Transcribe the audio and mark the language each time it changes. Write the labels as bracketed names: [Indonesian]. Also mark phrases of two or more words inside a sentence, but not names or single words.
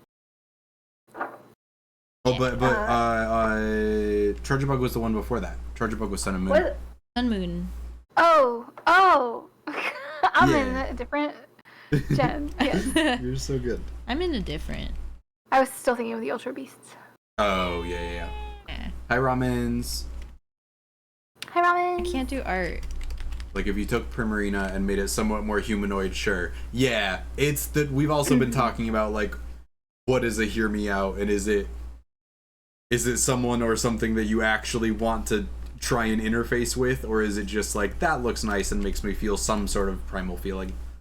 [English] Oh, but Charjabug was the one before that. Charjabug was Sun and Moon. What? Sun Moon. Oh. I'm Yeah. in a different gen. Yes. You're so good. I'm in a different. I was still thinking of the Ultra Beasts. Oh, yeah. Eh. Hi, Ramens. Hi, Ramen. I can't do art. Like, if you took Primarina and made it somewhat more humanoid, sure. Yeah, it's that we've also been talking about, like, what is a hear me out, and is it someone or something that you actually want to try and interface with, or is it just like, that looks nice and makes me feel some sort of primal feeling?